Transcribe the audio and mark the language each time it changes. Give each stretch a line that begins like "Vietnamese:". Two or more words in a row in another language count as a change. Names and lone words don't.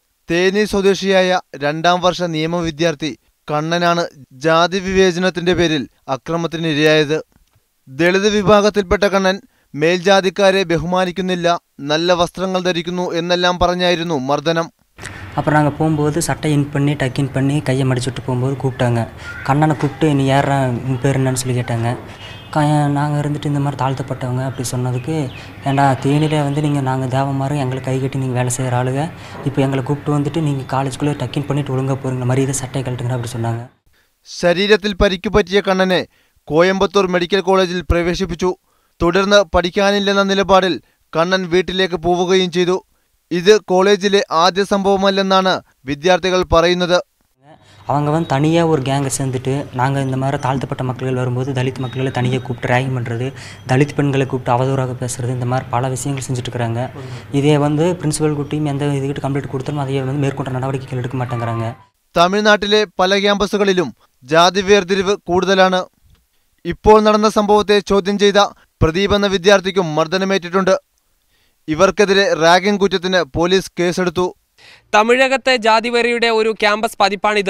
Malayalam: തേനി സ്വദേശിയായ 2ാം വർഷ നിയമ വിദ്യാർത്ഥി കണ്ണനാണ് ജാതി വിവേചനത്തിന്റെ പേരിൽ അക്രമത്തിനിരയായത്. ദളിത് വിഭാഗത്തിൽപ്പെട്ട കണ്ണൻ മേൽജാതിക്കാരെ ബഹുമാനിക്കുന്നില്ല, നല്ല വസ്ത്രങ്ങൾ ധരിക്കുന്നു എന്നെല്ലാം പറഞ്ഞായിരുന്നു മർദ്ദനം.
Tamil: அப்புறம் நாங்கள் போகும்போது சட்டை இன் பண்ணி டக்கின் பண்ணி கையை மடிச்சுட்டு போகும்போது கூப்பிட்டாங்க. கண்ணனை கூப்பிட்டு நீ யாரா உன் பேர் என்னன்னு சொல்லி கேட்டாங்க. நாங்கள் இருந்துட்டு இந்த மாதிரி தாழ்த்தப்பட்டவங்க அப்படி சொன்னதுக்கு, ஏண்டா தேனியில் வந்து நாங்கள் தேவமாரும் எங்களை கை கட்டி நீங்கள் வேலை செய்கிற ஆளுங்க, இப்போ எங்களை கூப்பிட்டு வந்துட்டு நீங்கள் காலேஜுக்குள்ளே டக்கின் பண்ணிட்டு ஒழுங்காக போகிறீங்க, மரியாதை சட்டை கழட்டுங்க அப்படி சொன்னாங்க.
Malayalam: ശരീരത്തിൽ പരിക്ക് പറ്റിയ കണ്ണനെ കോയമ്പത്തൂർ മെഡിക്കൽ കോളേജിൽ പ്രവേശിപ്പിച്ചു. തുടർന്ന് പഠിക്കാനില്ലെന്ന നിലപാടിൽ കണ്ണൻ വീട്ടിലേക്ക് പോവുകയും ചെയ്തു. ഇത് കോളേജിലെ ആദ്യ സംഭവമല്ലെന്നാണ് വിദ്യാർത്ഥികൾ പറയുന്നത്.
Tamil: அவங்க வந்து தனியாக ஒரு கேங்கை சேர்ந்துட்டு நாங்கள் இந்த மாதிரி தாழ்த்தப்பட்ட மக்கள் வரும்போது தலித் மக்களை தனியாக கூப்பிட்டு ரேகிங் பண்ணுறது, தலித் பெண்களை கூப்பிட்டு அவதூறாக பேசுகிறது, இந்த மாதிரி பல விஷயங்கள் செஞ்சுட்டு இருக்கிறாங்க. இதே வந்து பிரின்சிபல் கூட்டியும் எந்த இதுக்கிட்ட கம்ப்ளைண்ட் கொடுத்தாலும் அதையே வந்து மேற்கொண்ட നടപടികൾ എടുக்க മാട്ടേங்கிறாங்க.
Malayalam: തമിഴ്നാട്ടിലെ പല ക്യാമ്പസുകളിലും ജാതി വേർതിരിവ് കൂടുതലാണ്. ഇപ്പോൾ നടന്ന സംഭവത്തെ ചോദ്യം ചെയ്ത പ്രദീപ് എന്ന വിദ്യാർത്ഥിക്കും മർദ്ദനമേറ്റിട്ടുണ്ട്. ഇവർക്കെതിരെ റാഗിംഗ് കുറ്റത്തിന് പോലീസ് കേസെടുത്തു. തമിഴകത്തെ ജാതിവെറിയുടെ ഒരു ക്യാമ്പസ് പതിപ്പാണിത്.